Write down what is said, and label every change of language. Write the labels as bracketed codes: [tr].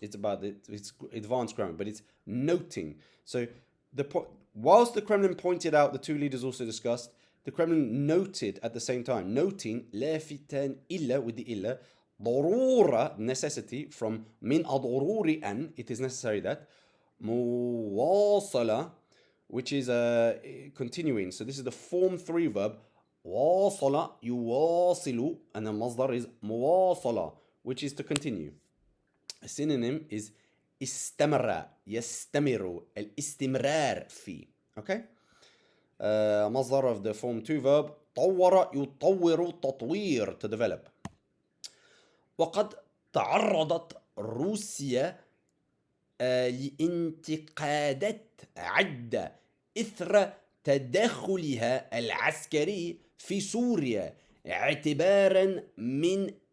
[en] It's about it's advanced grammar, but it's noting. So whilst the Kremlin pointed out, the two leaders also discussed, the Kremlin noted at the same time, noting [ar] لافتًا إلا, [en] with the إلا, ضرورة, necessity, from [ar] من الضروري أن, [en] it is necessary that, مواصلة, which is continuing. So this is the form 3 verb, [ar] واصل يواصل [en] and the مصدر is مواصلة which is to continue. A synonym is [ar] استمر يستمر الاستمرار في. [en] Okay. مصدر of the form to verb [ar] طور يطور تطوير [en] to develop. [ar] وقد تعرضت روسيا لانتقادات عدة إثر تدخلها العسكري في سوريا اعتبارا من